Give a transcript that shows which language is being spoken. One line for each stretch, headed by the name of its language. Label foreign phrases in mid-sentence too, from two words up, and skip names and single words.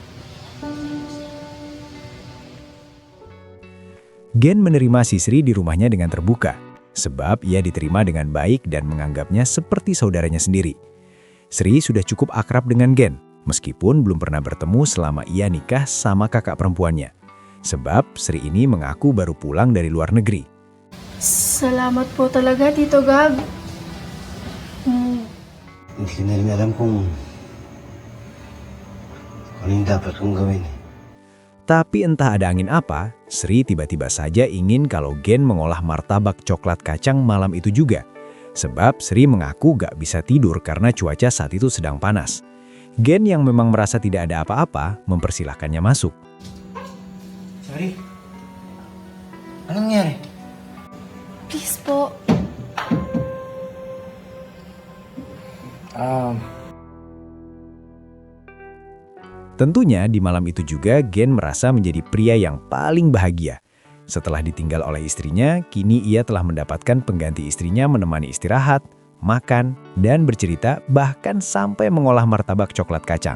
Indonesian: Gen menerima si Sri di rumahnya dengan terbuka, sebab ia diterima dengan baik dan menganggapnya seperti saudaranya sendiri. Sri sudah cukup akrab dengan Gen, meskipun belum pernah bertemu selama ia nikah sama kakak perempuannya. Sebab Sri ini mengaku baru pulang dari luar negeri.
Filipino: Salamat po talaga, Tito Gab. Hindi ko na rin alam kung ano yung dapat kong gawin.
Indonesian: Tapi entah ada angin apa, Sri tiba-tiba saja ingin kalau Gen mengolah martabak coklat kacang malam itu juga. Sebab Sri mengaku gak bisa tidur karena cuaca saat itu sedang panas. Gen yang memang merasa tidak ada apa-apa, mempersilahkannya masuk.
Filipino: Sorry. Anong nangyari? Please po.
Indonesian: Tentunya di malam itu juga Gen merasa menjadi pria yang paling bahagia. Setelah ditinggal oleh istrinya, kini ia telah mendapatkan pengganti istrinya menemani istirahat, makan, dan bercerita bahkan sampai mengolah martabak coklat kacang.